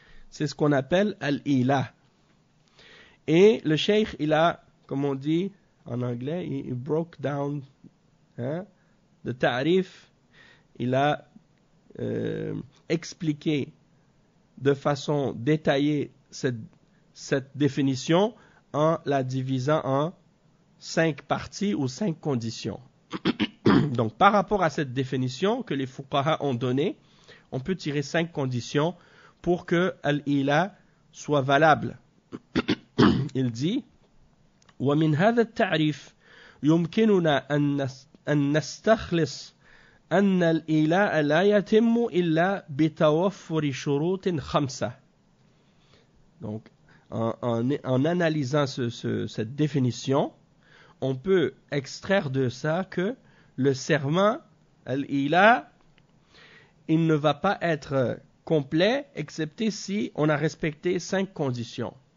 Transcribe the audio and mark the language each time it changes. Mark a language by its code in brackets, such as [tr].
[fr] C'est ce qu'on appelle al-ila. Et le cheikh, il a, comme on dit en anglais, il [en] broke down the [fr] ta'rif, il a expliqué de façon détaillée cette définition en la divisant en 5 parties ou 5 conditions. Donc, par rapport à cette définition que les fuqaha ont donnée, on peut tirer 5 conditions pour que al-ila soit valable. Il dit [ar] وَمِنْ هَذَا التَّعْرِيف يُمْكِنُنَا أن نستخلص أن الإيلاء لا يتم إلا بتوفر شروط 5. [fr] Donc, en analysant cette définition, on peut extraire de ça que le serment Al-ila, il ne va pas être complet, excepté si on a respecté 5 conditions.